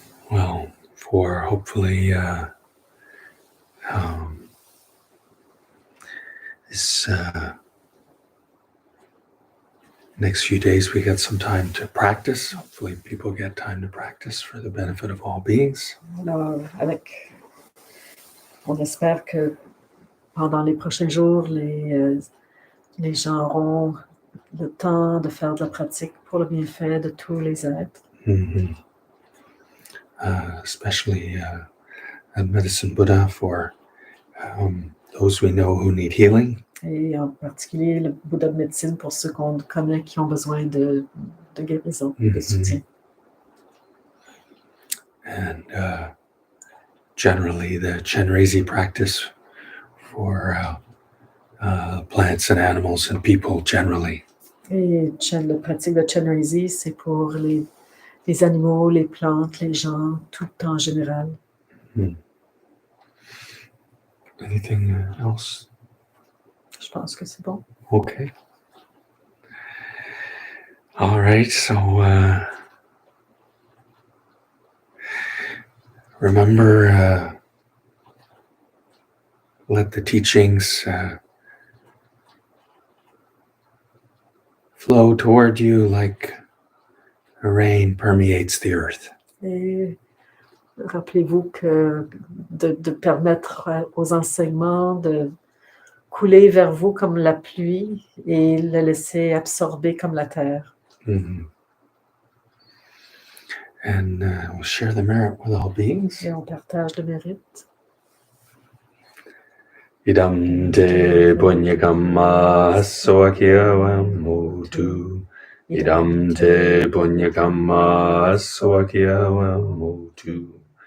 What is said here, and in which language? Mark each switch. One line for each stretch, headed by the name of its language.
English: Well, for hopefully this next few days we get some time to practice. Hopefully people get time to practice for the benefit of all beings.
French: Alors, on espère que pendant les prochains jours, les gens auront le temps de faire de la pratique pour le bienfait de tous les êtres.
English: Especially at Medicine Buddha for those we know who need healing.
French: Et en particulier le Bouddha de médecine pour ceux qu'on connaît qui ont besoin de guérison, de soutien.
English: And generally the Chenrezi practice for plants and animals and people generally.
French: Et la pratique de Chenrezi, c'est pour les animaux, les plantes, les gens, tout en général.
English: Anything else?
French: Je pense que c'est bon.
English: Okay. All right, so remember, let the teachings flow toward you like rain permeates the earth.
French: Et rappelez-vous que de permettre aux enseignements de couler vers vous comme la pluie et le laisser absorber comme la terre. Mhm.
English: And we'll share the merit with all beings.
French: Et on partage le mérite. Idam te punyakama swakyavam mutu. Idam te punyakama swakyavam mutu.